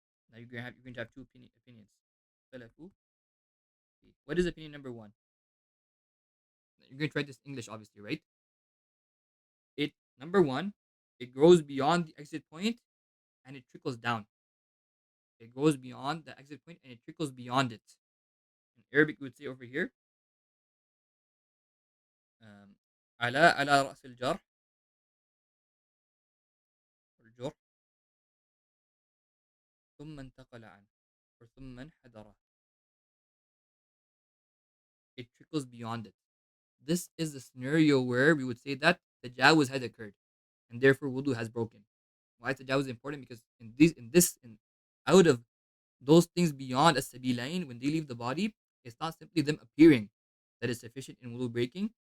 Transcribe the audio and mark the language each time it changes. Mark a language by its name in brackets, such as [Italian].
[English] Now you're going to have two opinions. Ikhtalafu fi. What is opinion number one? You're going to write this in English, obviously, right? It number one, it grows beyond the exit point and it trickles down. It goes beyond the exit point and it trickles beyond it. In Arabic, we would say over here, [Arabic] على رأس الجرح الجرح ثم انتقل عنه [English] or [Arabic] ثم انحدر. [English] It trickles beyond it. This is the scenario where we would say that the tajawuz has occurred and therefore wudu has broken. Why is tajawuz important? Because in out of those things beyond as-sabilain, when they leave the body, it's not simply them appearing that is sufficient in wudu breaking.